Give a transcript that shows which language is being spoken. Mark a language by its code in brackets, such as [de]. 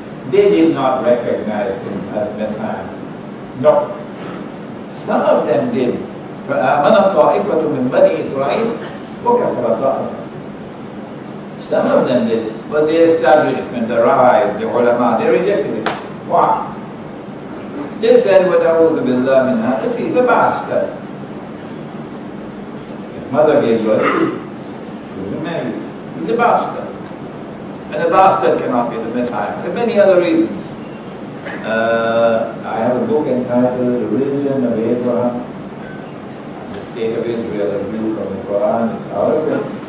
[en] They did not recognize him as Messiah. No. Some of them did. [ar] فَآمَنَ طَائِفَةٌ مِّن بَنِي إِسْرَائِيلَ وَكَفَرَ طَائِفَةٌ. [en] Some of them did, but the establishment, the rabbis, the ulama, they rejected it. Why? They said, [ar] وَتَعُوذُ بِاللَّهِ مِنْ هَذَا. [en] He's a bastard. His mother gave birth, she was married. He's a bastard. And a bastard cannot be the Messiah, for many other reasons. I have a book entitled The Religion of Abraham, the State of Israel, a view from the Quran. It's out of it.